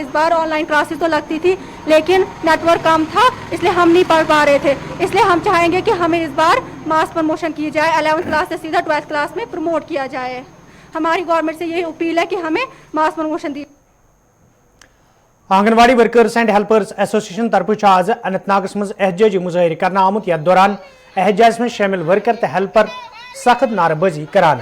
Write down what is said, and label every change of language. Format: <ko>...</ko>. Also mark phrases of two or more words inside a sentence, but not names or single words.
<hi>इस बार</hi> <en>online classes</en> <hi>तो लगती थी लेकिन नेटवर्क कम था इसलिए हम नहीं पढ़ पा रहे थे। इसलिए हम चाहेंगे कि हमें इस बार</hi> <en>mass promotion</en> <hi>की जाए, 11th क्लास से सीधा 12th क्लास में प्रमोट किया जाए। हमारी गवर्नमेंट से यही अपील है कि हमें</hi> <en>mass promotion</en> <hi>दी।</hi> <ks>आंगनवाड़ी वर्कर्स एंड हेल्पर्स एसोसिएशन तरफ आज अनंतनाग मज एहजाजी मुजाहरे करना आमुत यथ दौरान एहजाज में शामिल वर्कर तो हेल्पर सख्त नारेबाजी करान।</ks>